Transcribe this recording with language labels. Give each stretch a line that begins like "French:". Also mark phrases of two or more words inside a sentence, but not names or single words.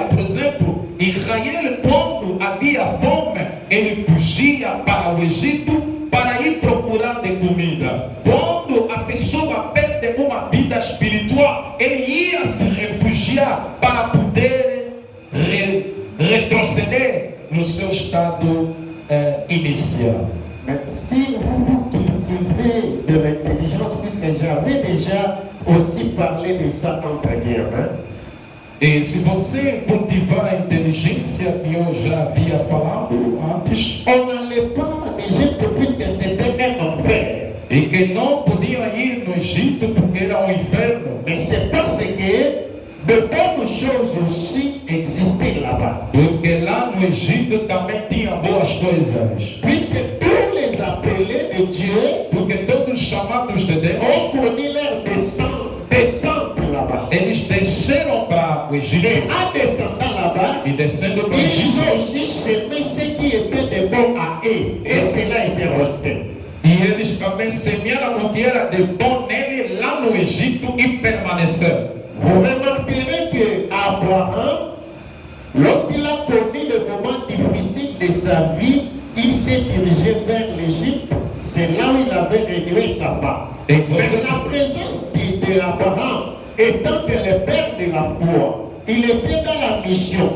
Portuguese: Por exemplo, Israel, quando havia fome, ele fugia para o Egito para ir procurar de comida. Quando a pessoa perde uma vida espiritual, ele ia se refugiar para poder retroceder no seu estado inicial.
French: Mais si vous cultivez de l'intelligence, puisque j'avais déjà aussi parlé de ça entre guillemets,
Portuguese: E se você cultivar a inteligência que eu já havia falado antes,
French: on n'allait pas en Égypte puisque c'était un enfer.
Portuguese: e que não podiam ir no Egito porque era um inferno,
French: Mais c'est parce que de bonnes choses aussi existaient là-bas.
Portuguese: porque lá no Egito também tinha boas coisas.
French: Puisque tous les appelés de Dieu
Portuguese: Porque todos os chamados de Deus,
French: ont connu leur descente là-bas.
Portuguese: eles desceram para o
French: Et
Portuguese: Egito.
French: en descendant là-bas,
Portuguese: E descendo para o
French: ils
Portuguese: Egito,
French: ont aussi semé ce qui était de bon à eux. Et cela était resté.
Portuguese: e eles também semearam o que era de bom nele lá no Egito e permaneceram.
French: Vous remarquerez que Abraham, lorsqu'il a connu le moment difficile de sa vie, il s'est dirigé vers l'Égypte. C'est là où il avait réduit sa femme. Et Mais
Portuguese: você-
French: la présence d'Abraham, étant que le père de la foi, il était dans la mission.